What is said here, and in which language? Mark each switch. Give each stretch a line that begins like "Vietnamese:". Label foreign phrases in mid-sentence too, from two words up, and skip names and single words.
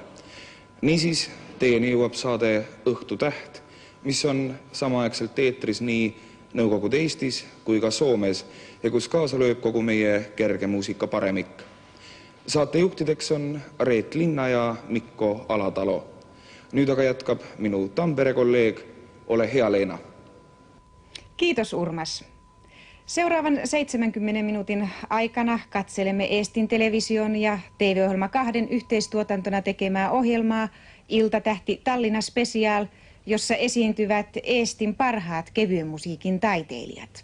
Estonian: Niisiis, teieni jõuab saade Õhtutäht, mis on samaaegselt eetris nii Nõukogude Eestis kui ka Soomes ja kus kaasa lööb kogu meie kerge muusika paremik. Saatejuhtideks on Reet Linna ja Mikko Alatalo. Nüüd aga jätkab minu Tampere kolleeg. Ole hea, Leena.
Finnish: Kiitos, Urmas. Seuraavan 70 minuutin aikana katselemme Eestin Television ja TV-ohjelma 2 yhteistuotantona tekemää ohjelmaa Iltatähti Tallinna Special, jossa esiintyvät Eestin parhaat kevyen musiikin taiteilijat.